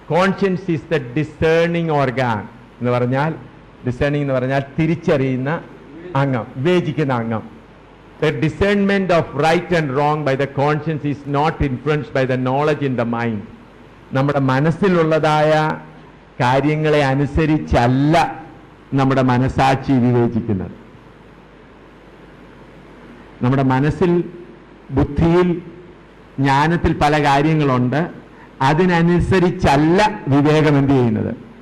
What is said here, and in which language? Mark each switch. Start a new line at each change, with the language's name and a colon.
English: conscience is the discerning organ
Malayalam: എന്ന് പറഞ്ഞാൽ, discerning എന്ന് പറഞ്ഞാൽ തിരിച്ചറിയുന്ന അംഗം, വിവേചിക്കുന്ന അംഗം.
English: The discernment of right and wrong by the conscience is not influenced by the knowledge in the mind.
Malayalam: നമ്മുടെ മനസ്സിലുള്ളതായ കാര്യങ്ങളെ അനുസരിച്ചല്ല നമ്മുടെ മനസാക്ഷി വിവേചിക്കുന്നത്. നമ്മുടെ മനസ്സിൽ, ബുദ്ധിയിൽ, ജ്ഞാനത്തിൽ പല കാര്യങ്ങളുണ്ട്. അതിനനുസരിച്ചല്ല വിവേകം എന്ത് ചെയ്യുന്നത്.